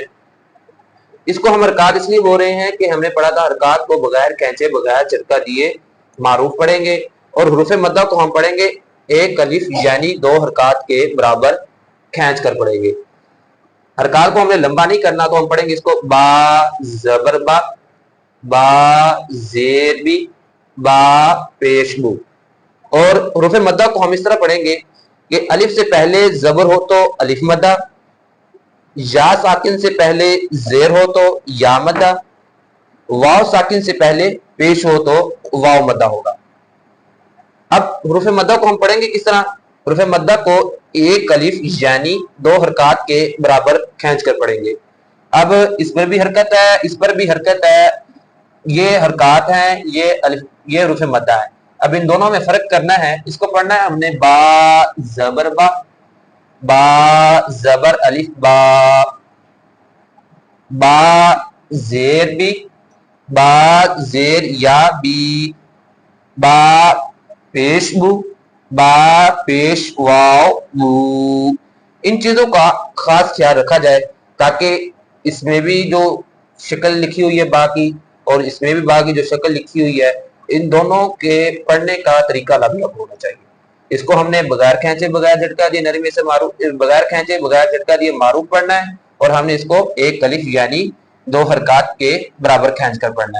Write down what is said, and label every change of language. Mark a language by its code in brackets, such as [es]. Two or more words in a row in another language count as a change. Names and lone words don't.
[ur] اس کو ہم حرکات اس لیے بول رہے ہیں کہ ہم نے پڑھا تھا حرکات کو بغیر کھینچے بغیر جھٹکا دیے معروف پڑھیں گے، اور حروف مدہ کو ہم پڑھیں گے ایک الف یعنی دو حرکات کے برابر کھینچ کر پڑھیں گے۔ حرکات کو ہم نے لمبا نہیں کرنا تو ہم پڑھیں گے اس کو با زبر با، با زیر بھی، با پیش بو۔ اور حروف مدہ کو ہم اس طرح پڑھیں گے کہ الف سے پہلے زبر ہو تو الف مدہ، یا ساکن سے پہلے زیر ہو تو یا مدہ، واو ساکن سے پہلے پیش ہو تو واو مدہ ہوگا۔ اب حروف مدہ کو ہم پڑھیں گے کس طرح؟ حروف مدہ کو ایک الف یعنی دو حرکات کے برابر کھینچ کر پڑھیں گے۔ اب اس پر بھی حرکت ہے، اس پر بھی حرکت ہے، یہ حرکات ہیں، یہ حروف مدہ ہے۔ اب ان دونوں میں فرق کرنا ہے، اس کو پڑھنا ہے ہم نے با زبر با، با زبر الف با، با زیر بی، با زیر یا بی، با پیش بو، با پیش واو بو. ان چیزوں کا خاص خیال رکھا جائے تاکہ اس میں بھی جو شکل لکھی ہوئی ہے با کی اور اس میں بھی با کی جو شکل لکھی ہوئی ہے، ان دونوں کے پڑھنے کا طریقہ الگ الگ ہونا چاہیے. اس کو ہم نے بغیر کھینچے بغیر جھٹکا دیے نرمی سے معروف، بغیر کھینچے بغیر جھٹکا دیے معروف پڑھنا ہے، اور ہم نے اس کو ایک الف یعنی 2 حرکت کے برابر کھینچ کر پڑھنا ہے.